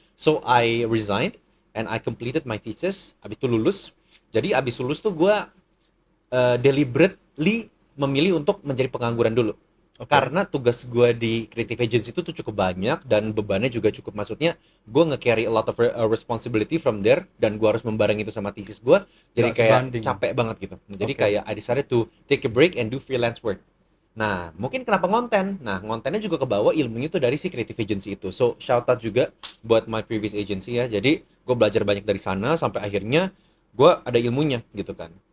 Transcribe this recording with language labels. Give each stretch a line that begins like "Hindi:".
English: So I resigned and I completed my thesis.
Indonesian: Abis itu lulus. Jadi abis lulus tuh gue deliberately memilih untuk menjadi pengangguran dulu. Oke. Karena tugas gue di creative agency itu tuh cukup banyak dan bebannya juga cukup, maksudnya gue nge-carry
English: a lot of responsibility from there,
Indonesian: dan gue harus membareng itu sama thesis gue, jadi Nggak kayak sebanding. capek banget gitu. Jadi Oke.
English: kayak I decided to take a break and do freelance work.
Indonesian: Nah, mungkin kenapa ngonten? Nah, ngontennya juga kebawa ilmunya tuh dari si creative agency itu.
English: So, shout out
Indonesian: juga buat
English: my previous agency
Indonesian: ya. Jadi, gue belajar banyak dari sana sampai akhirnya gue ada ilmunya gitu kan.